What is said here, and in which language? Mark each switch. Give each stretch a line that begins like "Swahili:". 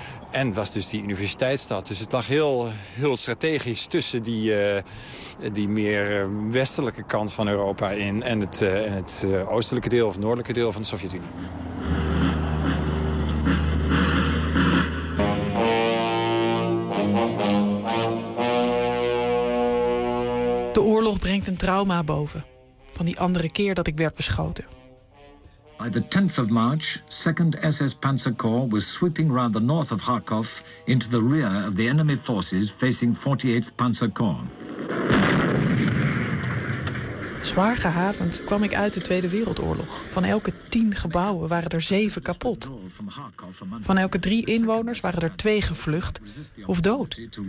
Dutch: En was dus die universiteitsstad. Dus het lag heel, heel strategisch tussen die meer westelijke kant van Europa in en het oostelijke deel of noordelijke deel van de Sovjet-Unie. De oorlog brengt een trauma boven van die andere keer dat ik werd beschoten.
English: By the 10th of March, 2nd SS Panzer Corps was sweeping round the north of Kharkov into the rear of the enemy forces facing 48th Panzer Corps.
Dutch: Zwaar gehavend kwam ik uit de Tweede Wereldoorlog. Van elke 10 gebouwen waren er 7 kapot. Van elke 3 inwoners waren er 2 gevlucht of dood.